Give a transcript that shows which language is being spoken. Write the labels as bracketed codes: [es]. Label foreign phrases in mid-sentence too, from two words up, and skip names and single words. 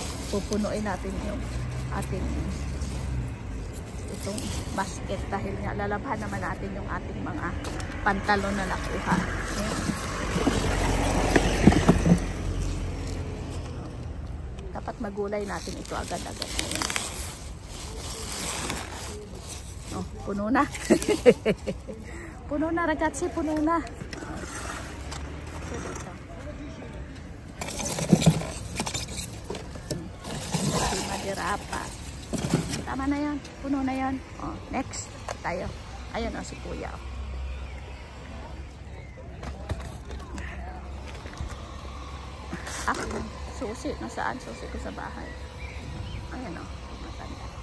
[tl] Pupunuin natin yung ating itong basket dahil nga lalabhan naman natin yung ating mga pantalon na nakuha. Dapat magulay natin ito agad-agad. Puno na. Puno na ragazzi, puno na. [it] Cima di Raffa. [tl] Tama na yan. Puno na yan. Next tayo. Ayun si kuya. Susi. Nasaan susi ko sa bahay? Ayan matanda.